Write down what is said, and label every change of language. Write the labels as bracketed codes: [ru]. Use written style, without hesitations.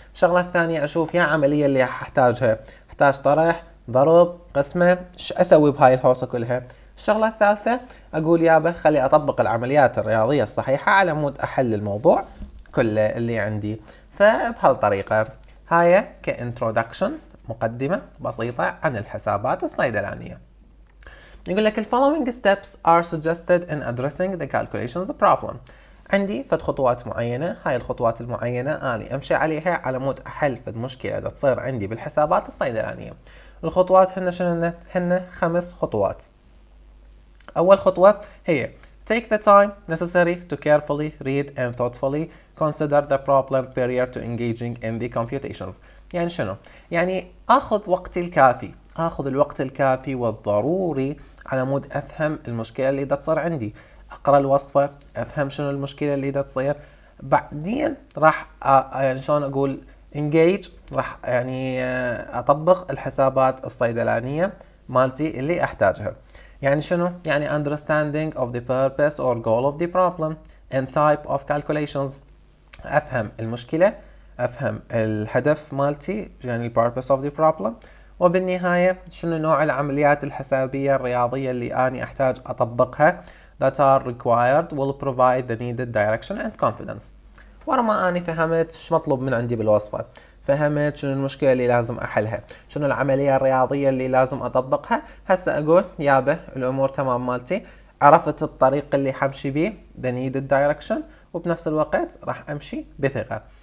[ar] الشغلة الثانية أشوف يا عملية اللي أحتاجها، أحتاج طرح، ضرب، قسمة، شو أسوي بهاي الهوسة كلها. الشغلة الثالثة أقول يابا خلي أطبق العمليات الرياضية الصحيحة على مود أحل الموضوع كله اللي عندي. فبهالطريقة هاي كإنترودكشن، مقدمة بسيطة عن الحسابات الصيدلانية. يقول لك [en] following steps are suggested in addressing the calculations problem. [ar] عندي فد خطوات معينة، هاي الخطوات المعينة أنا أمشي عليها على مود أحل فد مشكلة دا تصير عندي بالحسابات الصيدلانية. الخطوات هن 5 خطوات. أول خطوة هي [en] take the time necessary to carefully read and thoughtfully consider the problem prior to engaging in the computations. [ar] يعني شنو؟ يعني أخذ وقتي الكافي، أخذ الوقت الكافي والضروري على مود أفهم المشكلة اللي دا تصير عندي، أقرأ الوصفة، أفهم شنو المشكلة اللي دا تصير، بعدين راح يعني شلون أقول engage، راح يعني أطبق الحسابات الصيدلانية مالتي اللي أحتاجها. يعني شنو؟ يعني [en] understanding of the purpose or goal of the problem and type of calculations، [ar] أفهم المشكلة، أفهم الهدف مالتي يعني [en] purpose of the problem، [ar] وبالنهاية شنو نوع العمليات الحسابية الرياضية اللي أنا أحتاج أطبقها [en] that are required will provide the needed direction and confidence. [ar] ورا ما أنا فهمت شو مطلوب من عندي بالوصفة، فهمت شنو المشكلة اللي لازم أحلها، شنو العملية الرياضية اللي لازم أطبقها، هسه أقول يابا الأمور تمام مالتي، عرفت الطريق اللي حمشي بيه [en] the needed direction، [ar] وبنفس الوقت راح أمشي بثقة.